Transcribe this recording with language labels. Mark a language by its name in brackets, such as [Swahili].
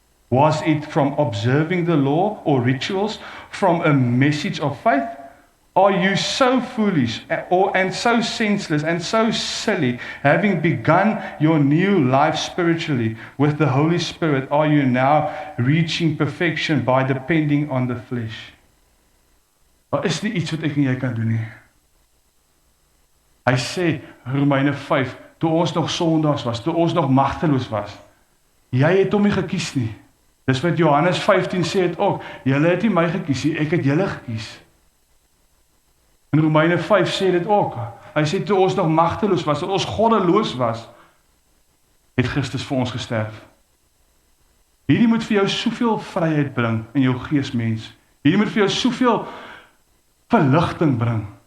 [English] Was it from observing the law or rituals, from a message of faith? Are you so foolish and so senseless and so silly, having begun your new life spiritually with the Holy Spirit, are you now reaching perfection by depending on the flesh? [Afrikaans] Daar is nie iets wat ek en jy kan doen nie. Hy sê, Romeine 5, toe ons nog sondaars was, toe ons nog magteloos was, jy het hom nie gekies nie. Dis wat Johannes 15 sê het ook, julle het nie my gekies nie, ek het julle gekies. In Romeine 5 sê dit ook. Hy sê, toe ons nog magteloos was, toe ons goddeloos was, het Christus vir ons gesterf. Hierdie moet vir jou soveel vryheid bring in jou geesmens. Hierdie moet vir jou soveel verligting bring.